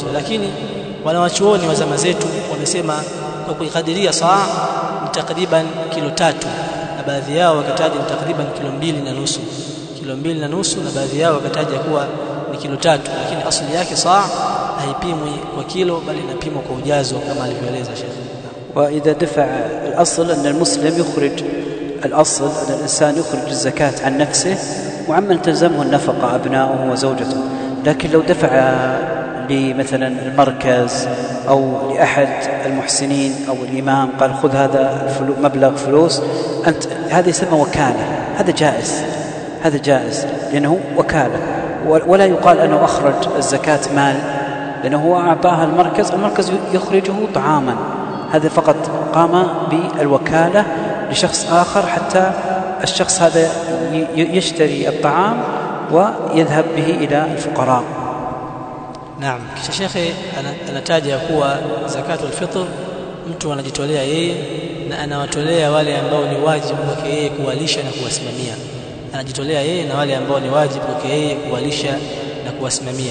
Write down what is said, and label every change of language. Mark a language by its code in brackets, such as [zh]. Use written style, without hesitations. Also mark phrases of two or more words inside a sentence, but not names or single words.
[sw] Lakini wanawachuoni wa zama zetu wamesema kwa kuikadiria saa ni takriban kilo 3, na baadhi yao wakataja ni takriban kilo 2.5, kilo 2.5, na baadhi yao wakataja kuwa ni kilo 3. Lakini asili yake saa haipimwi kwa kilo, bali inapimwa kwa ujazo kama alivyoeleza Sheikh. [ar] وإذا دفع الأصل أن المسلم يخرج، الأصل أن الإنسان يخرج الزكاة عن نفسه وعمن تلزمه النفقة أبناؤه وزوجته. لكن لو دفع لمثلا المركز أو لأحد المحسنين أو الإمام قال خذ هذا مبلغ فلوس أنت، هذا يسمى وكالة، هذا جائز لأنه وكالة، ولا يقال أنه أخرج الزكاة مال، لأنه هو أعطاها المركز يخرجه طعاما، هذا فقط قام بالوكالة لشخص آخر حتى الشخص هذا يشتري الطعام ويذهب به إلى الفقراء. [sw] Naam, kisha shekhe anataja kuwa [ar] زكاة الفطر [sw] mtu anajitolea yeye na anawatolea wale ambao ni wajibu kwake yeye kuwalisha na kuwasimamia. Anajitolea yeye na wale ambao ni wajibu kwake yeye kuwalisha na kuwasimamia.